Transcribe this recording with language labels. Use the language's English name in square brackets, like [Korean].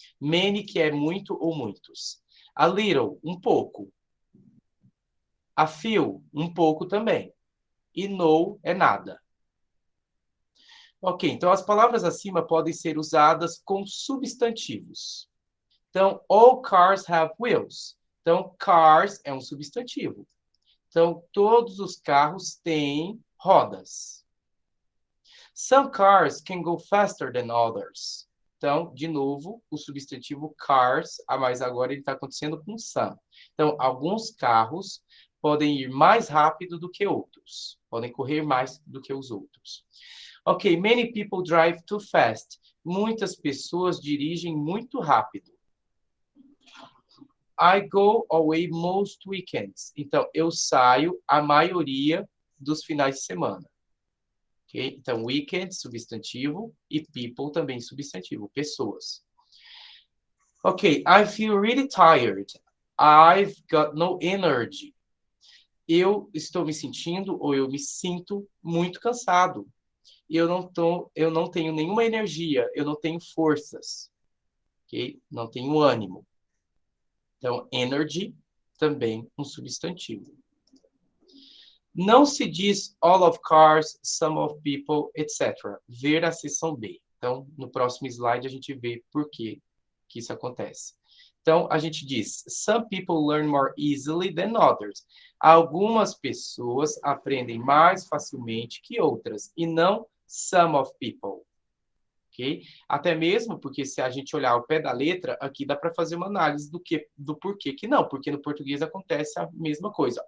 [Portuguese] Many, que é muito ou muitos. A little, um pouco. A few, um pouco também. E no é nada. Ok, então as palavras acima podem ser usadas com substantivos. [English] Então, all cars have wheels. [Portuguese] Então, cars é um substantivo. Então, todos os carros têm rodas. [English] Some cars can go faster than others. [Portuguese] Então, de novo, o substantivo cars, mas agora ele está acontecendo com some. Então, alguns carros podem ir mais rápido do que outros. Podem correr mais do que os outros. [English] Ok, many people drive too fast. [Portuguese] Muitas pessoas dirigem muito rápido. [English] I go away most weekends. [Portuguese] Então, eu saio a maioria dos finais de semana. Okay? Então, weekend, substantivo, e people também substantivo, pessoas. [English] Ok, I feel really tired. I've got no energy. [Portuguese] Eu estou me sentindo, ou eu me sinto muito cansado. Eu não tenho nenhuma energia, eu não tenho forças. Ok? Não tenho ânimo. Então, energy também um substantivo. Não se diz [English] all of cars, some of people, [Portuguese] etc. Ver a seção B. Então, no próximo slide a gente vê por que isso acontece. Então, a gente diz, [English] some people learn more easily than others. [Portuguese] Algumas pessoas aprendem mais facilmente que outras, e não [English] some of people. [Portuguese] Okay? Até mesmo porque se a gente olhar ao pé da letra, aqui dá para fazer uma análise do porquê que não, porque no português acontece a mesma coisa.